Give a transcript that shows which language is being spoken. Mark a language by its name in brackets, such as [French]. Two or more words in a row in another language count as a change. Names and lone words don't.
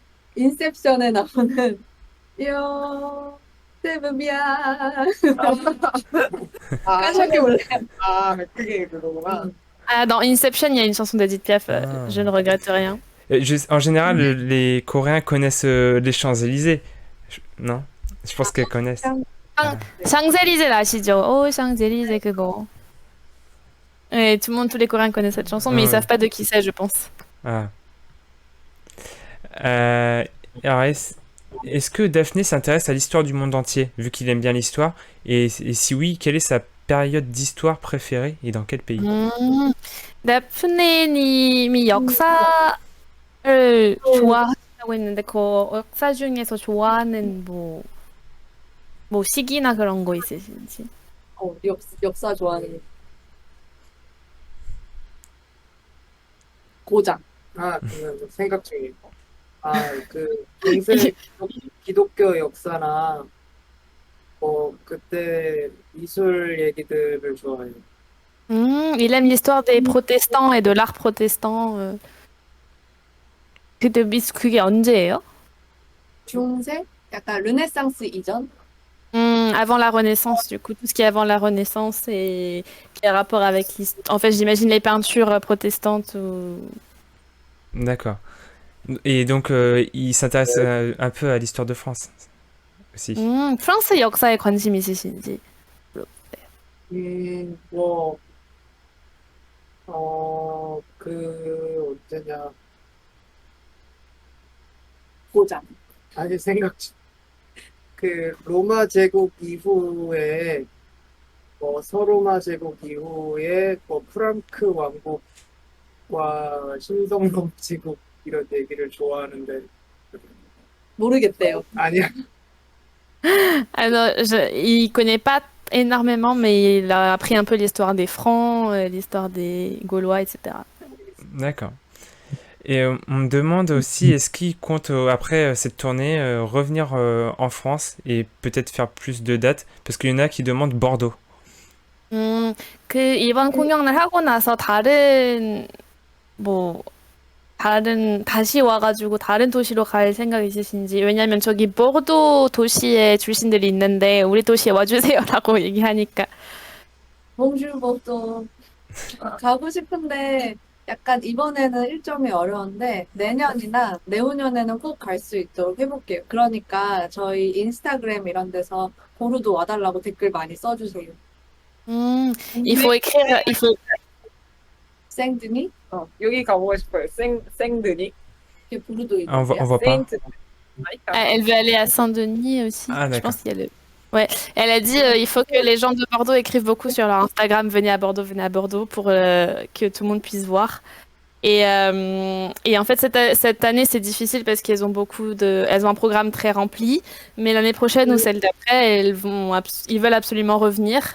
[Korean] 인셉션에 나오는 요 세브비아. 까먹게 몰래. 그게 그거구나. [French] Ah, dans Inception, il y a une chanson d'Edith Piaf. Ah. Je ne regrette rien. En général, les Coréens connaissent les Champs-Élysées. Non? Je pense qu'elles connaissent. [Korean] 샹젤리제 아시죠? Oh, 샹젤리제 그거. [French] Et tout le monde, tous les Coréens connaissent cette chanson, mais ils Ouais. savent pas de qui c'est, je pense. Ah. Alors, est-ce que Daphné s'intéresse à l'histoire du monde entier, vu qu'il aime bien l'histoire? Et si oui, quelle est sa période d'histoire préférée et dans quel pays? [Korean] 나프네님이 역사를 좋아하신다고 했는데 그 역사 중에서 좋아하는 뭐 시기나 그런 거 있으신지? 역사 좋아하는 고장. 아, 그러면 생각 중이에요. 아, 그 중세 기독교 역사나 그때 미술 얘기들을 좋아해요. [French] Il aime l'histoire des protestants et de l'art protestant. [Korean] 그게 언제예요? 중세? 약간 르네상스 이전? [French] Avant la Renaissance, du coup, tout ce qui est avant la Renaissance et qui a rapport avec l'histoire. En fait, j'imagine les peintures protestantes ou... D'accord. Et donc, il s'intéresse un peu à l'histoire de France aussi. [Korean] 프랑스 역사에 관심 있으신지? 언제냐. 고장. 아니, 생각 중. 그 로마 제국 이후에 서로마 제국 이후에 프랑크 왕국과 신성록 제국 이런 얘기를 좋아하는데 모르겠대요. 아니야. [French] Alors, il connaît pas énormément, mais il a appris un peu l'histoire des Francs, l'histoire des Gaulois, etc. D'accord. Et on me demande aussi, est-ce qu'il compte, après cette tournée, revenir en France et peut-être faire plus de dates? Parce qu'il y en a qui demandent Bordeaux. [Korean] 그 이번 공연을 하고 나서 다시 와가지고 다른 도시로 갈 생각 있으신지? 왜냐면 저기 보르도 도시에 출신들이 있는데 우리 도시에 와주세요라고 얘기하니까. 봉주보도 가고 싶은데 약간 이번에는 일정이 어려운데 내년이나 내후년에는 꼭 갈 수 있도록 해볼게요. 그러니까 저희 인스타그램 이런 데서 보르도 와달라고 댓글 많이 써주세요. [French] Il faut écrire, [Korean] 생드니? 여기 가보고 싶어요. 생드니. 이게 보르도 [French] Ah, on [Korean] 이름이야? [French] voit pas. [Korean] 세인트. [French] Elle veut aller à Saint-Denis aussi. Ah, Je d'accord. pense qu'il y a le... Ouais, elle a dit il faut que les gens de Bordeaux écrivent beaucoup sur leur Instagram, venez à Bordeaux pour que tout le monde puisse voir. Et en fait cette année c'est difficile parce qu'elles ont elles ont un programme très rempli, mais l'année prochaine ou celle d'après ils veulent absolument revenir.